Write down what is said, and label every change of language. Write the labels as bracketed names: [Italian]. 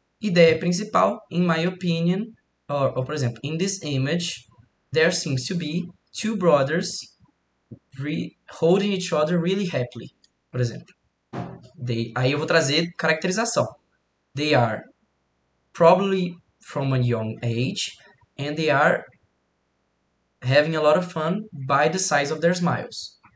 [Portuguese] Ideia principal, [English] in my opinion, or [Portuguese] por exemplo, [English] in this image, there seems to be two brothers holding each other really happily. [Portuguese] Por exemplo. Aí eu vou trazer caracterização. [English] They are probably from a young age and they are having a lot of fun by the size of their smiles.